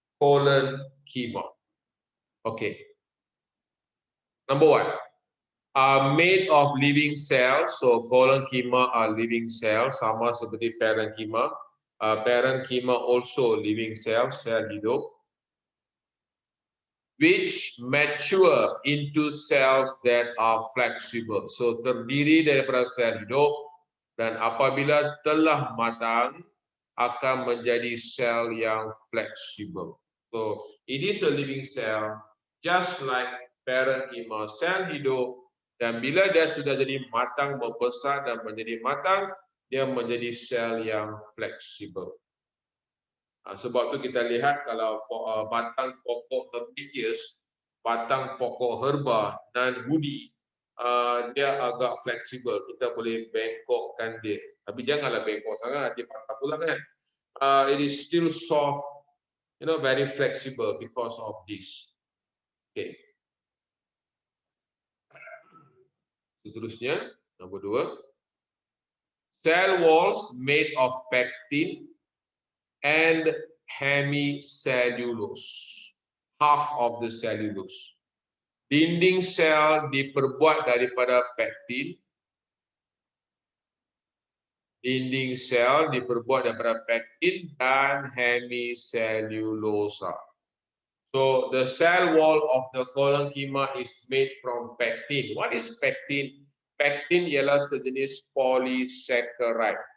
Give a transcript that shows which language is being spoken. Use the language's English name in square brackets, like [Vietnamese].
[English] Collenchyma. Okay. Number one, are made of living cells. So collenchyma are living cells, [Malay] sama seperti [English] parenchyma. Parenchyma also living cells, [Malay] sel hidup, [English] which mature into cells that are flexible. [Malay] So terdiri daripada sel hidup dan apabila telah matang akan menjadi sel yang fleksibel. [English] So it is a living cell, just like parenchyma, [Malay] sel hidup, dan bila dia sudah jadi matang, membesar dan menjadi matang, dia menjadi sel yang fleksibel. Sebab itu kita lihat kalau batang pokok herbaceous, batang pokok herba dan woody, dia agak fleksibel. Kita boleh bengkokkan dia. Tapi janganlah bengkok sangat, nanti patah pula kan. [English] It is still soft, very flexible because of this. Okay. [Malay] Seterusnya, nombor 2. [English] Cell walls made of pectin and hemicellulose, half of the cellulose. [Malay] Dinding sel diperbuat daripada pektin. Dinding sel diperbuat daripada pektin dan hemicellulosa. [English] So the cell wall of the collenchyma is made from pectin. What is pectin? [Malay] Pectin ialah sejenis polysaccharide.